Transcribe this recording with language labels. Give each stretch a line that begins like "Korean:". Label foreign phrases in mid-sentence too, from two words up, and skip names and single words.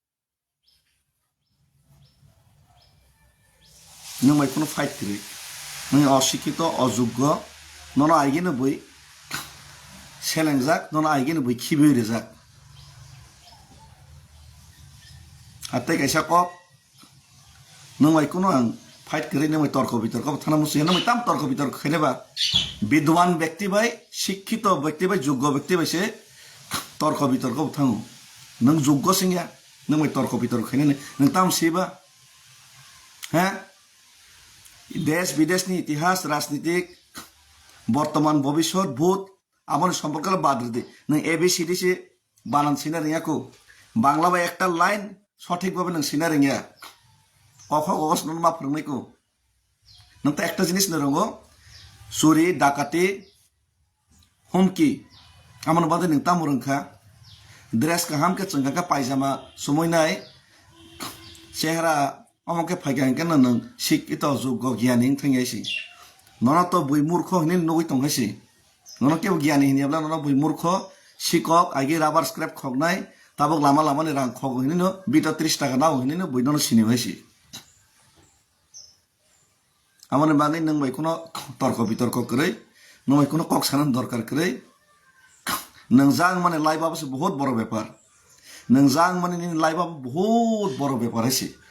Bodo: नों माइखौनो फाइट करे नों अशिक्षित अयोग्य नन आइगेनो बै सेलेंजाक नन आइगेनो बै खिबै रेजाक हाते कैसा कक नों माइखौनो आं फाइट करे नों तर्क बितर्क थाना मुसि नों ताम तर्क बितर्क खेनेबा
Hindi: विद्वान व्यक्ति भाई शिक्षित व्यक्ति भाई योग्य व्यक्ति भाई से तर्क
Bodo: बितर्क थाङो नों योग्य सिंया नों तर्क बितर्क खेने नों ताम सेबा हाँ देश विदेश नि इतिहास राजनीतिक बर्तमान भविष्य भूत आमन सम्पर्क बाद दे नों एबीसीडी से बानान सिना रियाको
Bangla: বাংলা বা একটা লাইন সঠিক ভাবে
Bodo: नों सिना रिया कख गस नों मा फोरोंनायको नों तो
Bangla: একটা জিনিস
Bodo: नरंगो चुरी डाकाति हुमकी आमन बादे नों ताम रोंखा ड्रेस का हामके चंगा पायजामा समयनाय चेहरा अमके फाइगांके नों शिक्षित योग्य ज्ञानी थांगायसि नना तो बै मूर्ख हने नगै तंगायसि नना केव ज्ञानी हनियाब्ला नना बै मूर्ख शिक्षक आगे राबार स्क्रैप खगनाय ताबक लामा लामा नि रां खग हने न 30 टाका नाव हने न बै नन सिनिबायसि आमने बागै नों बैखौनो तर्क बितर्क करे नों बैखौनो कक सानन दरकार करे नों जां माने लाइफआबो
Hindi: बहुत बड़ ब्यापार
Bodo: नों जां माने नि लाइफआबो
Hindi: बहुत बड़ ब्यापार
Bodo: हइसि